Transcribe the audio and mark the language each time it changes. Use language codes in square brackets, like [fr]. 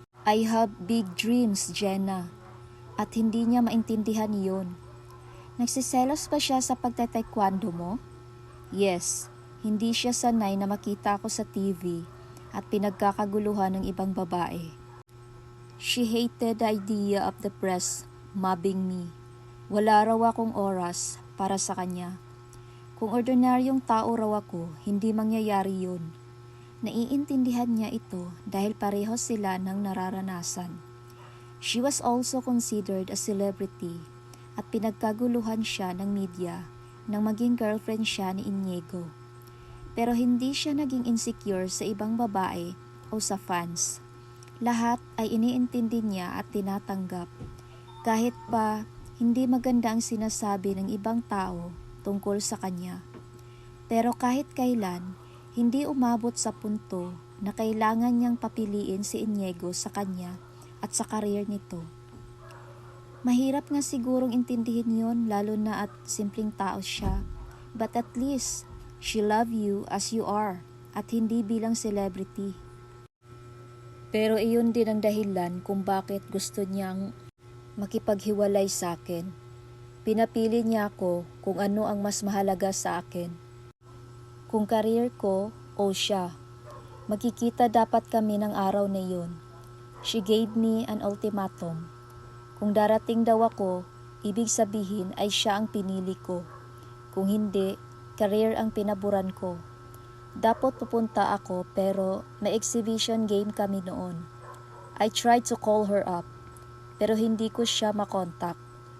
[en] I have big dreams, Jenna. [tl] At hindi niya maintindihan iyon. Nagsiselos ba siya sa pagtataekwondo mo? Yes, hindi siya sanay na makita ako sa TV at pinagkakaguluhan ng ibang babae. [en] She hated the idea of the press mobbing me. [tl] Wala raw akong oras para sa kanya. Kung ordinaryong tao raw ako, hindi mangyayari yun. Naiintindihan niya ito dahil pareho sila ng nararanasan. [en] She was also considered a celebrity [tl] at pinagkaguluhan siya ng media nang maging girlfriend siya ni Inigo. Pero hindi siya naging insecure sa ibang babae o sa fans. Lahat ay iniintindi niya at tinatanggap. Kahit pa hindi maganda ang sinasabi ng ibang tao tungkol sa kanya. Pero kahit kailan, hindi umabot sa punto na kailangan niyang papiliin si Inigo sa kanya at sa career nito. Mahirap nga sigurong intindihin yon lalo na at simpleng tao siya. [en] But at least, she love you as you are [tl] at hindi bilang [en] celebrity. [tl] Pero iyon din ang dahilan kung bakit gusto niyang makipaghiwalay sa akin. Pinapili niya ako kung ano ang mas mahalaga sa akin. Kung career ko o siya. Magkikita dapat kami ng araw na iyon. [en] She gave me an ultimatum. [tl] Kung darating daw ako, ibig sabihin ay siya ang pinili ko. Kung hindi, career ang pinaboran ko. Dapat pupunta ako pero may exhibition game kami noon. [en] I tried to call her up [tl] pero hindi ko siya makontak.